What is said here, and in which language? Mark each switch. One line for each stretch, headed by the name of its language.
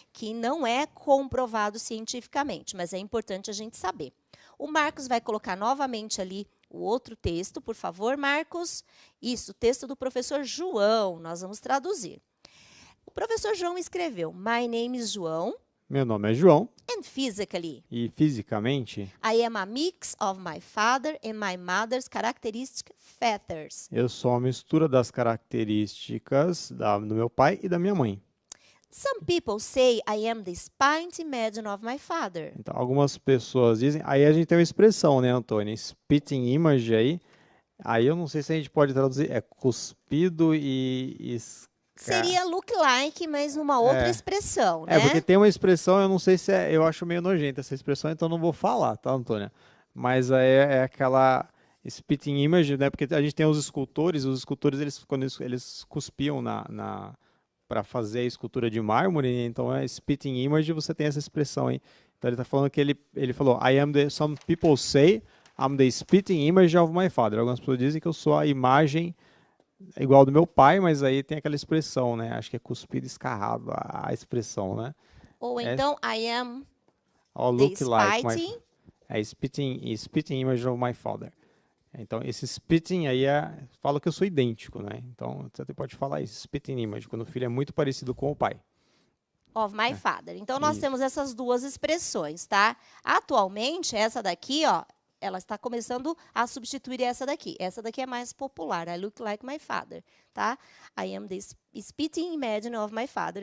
Portuguese: Que não é comprovado cientificamente, mas é importante a gente saber. O Marcos vai colocar novamente ali o outro texto, por favor, Marcos. Isso, o texto do professor João, nós vamos traduzir. O professor João escreveu,
English: My name is João.
Portuguese: Meu nome é João.
English: And physically.
Portuguese: E fisicamente.
English: I am a mix of my father and my mother's characteristic features.
Portuguese: Eu sou uma mistura das características do meu pai e da minha mãe.
English: Some people say I am the spite image of my father.
Portuguese: Então, algumas pessoas dizem. Aí a gente tem uma expressão, né, Antônio? Spitting image aí. Aí eu não sei se a gente pode traduzir. É cuspido e seria
English: look like,
Portuguese: mas numa outra expressão, né? Porque tem uma expressão, eu não sei se eu acho meio nojenta essa expressão, então não vou falar, tá, Antônia? Mas aí é aquela spitting image, né? Porque a gente tem os escultores quando eles cuspiam para fazer a escultura de mármore, então é spitting image, você tem essa expressão aí. Então ele está falando que ele falou,
English: some people say I'm the spitting image of my father.
Portuguese: Algumas pessoas dizem que eu sou a imagem igual do meu pai, mas aí tem aquela expressão, né? Acho que é cuspido escarrado a expressão, né? Ou então,
English: I am look the like spitting image of my father.
Portuguese: Então, esse spitting aí fala que eu sou idêntico, né? Então, você pode falar isso, spitting image, quando o filho é muito parecido com o pai.
English: Of my father.
Portuguese: Então, nós temos essas duas expressões, tá? Atualmente, essa daqui, ó, ela está começando a substituir essa daqui. Essa daqui é mais popular.
English: I look like my father, tá? I am the spitting image of my father.